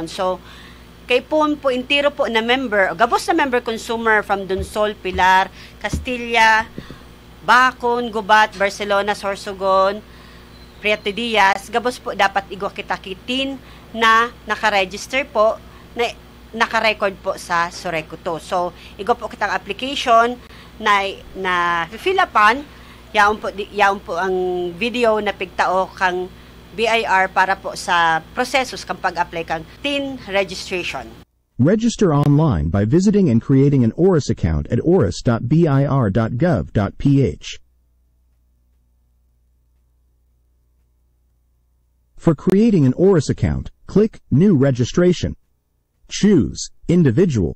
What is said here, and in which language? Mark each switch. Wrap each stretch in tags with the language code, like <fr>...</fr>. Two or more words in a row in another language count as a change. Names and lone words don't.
<bik>So, kay po intiro po na member, gabos na member consumer from Dunsol, Pilar, Castilla, Bacon, Gubat, Barcelona, Sorsogon, Prieto Diaz, gabos po dapat igwa kita kitin na nakaregister po, na nakarecord po sa Sureco 2. So, igwa po kitang application na fill upan, yaon po ang video na pigtao kang BIR para po sa prosesos kang pag-apply kang</bik> <en>TIN registration. Register online by visiting and creating an ORIS account at oris.bir.gov.ph. For creating an ORIS account, click New Registration. Choose Individual.</en>